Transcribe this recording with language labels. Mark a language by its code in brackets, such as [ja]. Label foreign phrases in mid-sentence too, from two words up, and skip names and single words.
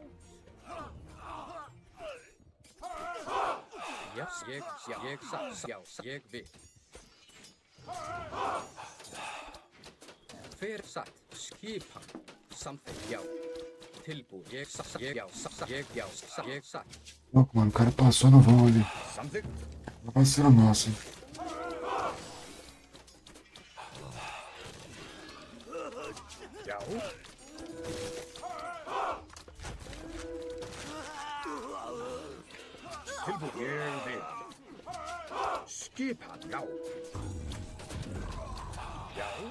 [is] Já, ég vil. Hver satt? Skipan. Samþykkt, já. Tilbúin, ég satt. [en] Look man, [pt] cara passou no vão ali. [is] Samþykkt. [pt] Tá passando nossa. [is] Já. Tilbúin, ég vil. Skipan, já. Já.